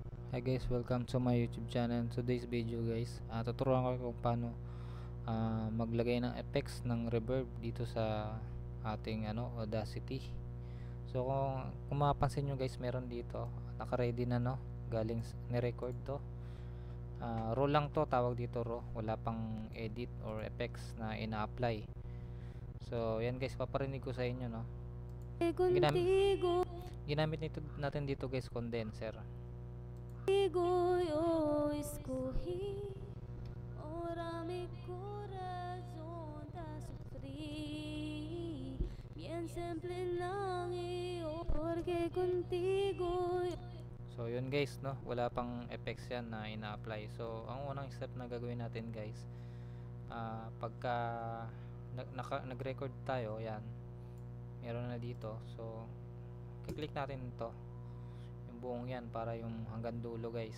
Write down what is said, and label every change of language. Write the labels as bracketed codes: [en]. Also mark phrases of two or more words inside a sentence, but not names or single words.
[en] Hi guys, welcome to my YouTube channel. Today's video guys, [tl] tuturuan ko kung paano maglagay ng effects ng reverb dito sa ating Audacity. So kung mapapansin nyo guys, meron dito naka-ready na galing ni-record to. Raw lang to, tawag dito raw. Wala pang edit or effects na ina-apply. So yan guys, paparinig ko sa inyo ginamit natin dito guys, condenser. [es] Yo escogí, ahora mi corazón está sufrir. [tl] Bien simple lang [es] porque contigo. [tl] So yun guys, wala pang effects yan na ina-apply. So ang unang step na gagawin natin guys, pagka nag-record tayo, yan, meron na dito. So kiklik natin ito, yung buong yan, para yung hanggang dulo guys.